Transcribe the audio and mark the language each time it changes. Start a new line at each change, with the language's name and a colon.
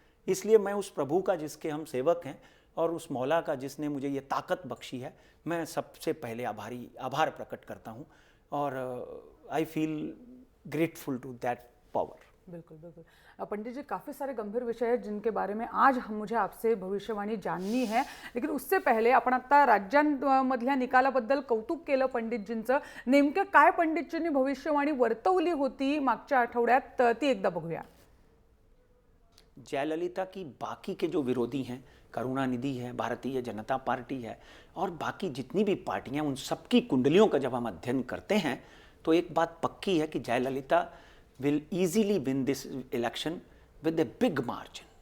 Hindi: इसलिए मैं उस प्रभु का जिसके हम सेवक हैं और उस मौला का जिसने मुझे ये ताकत बख्शी है, मैं सबसे पहले आभार प्रकट करता हूँ.
English: और I feel grateful to that power.
Hindi: बिल्कुल बिल्कुल. पंडित जी, काफ़ी सारे गंभीर विषय आहेत जिनके बारे में आज मुझे आपसे भविष्यवाणी जाननी है. लेकिन उससे पहले
Marathi: आपण आता राज्यांमधल्या निकालाबद्दल कौतुक केलं पंडितजींचं. नेमकं काय पंडितजींनी भविष्यवाणी वर्तवली होती मागच्या आठवड्यात ती एकदा बघूया.
Hindi: जयललिता की बाकी के जो विरोधी हैं, करुणानिधि है, भारतीय जनता पार्टी है और बाकी जितनी भी पार्टियां, उन सबकी कुंडलियों का जब हम अध्ययन करते हैं तो एक बात पक्की है कि Jayalalithaa
English: Will easily win this election with a big margin.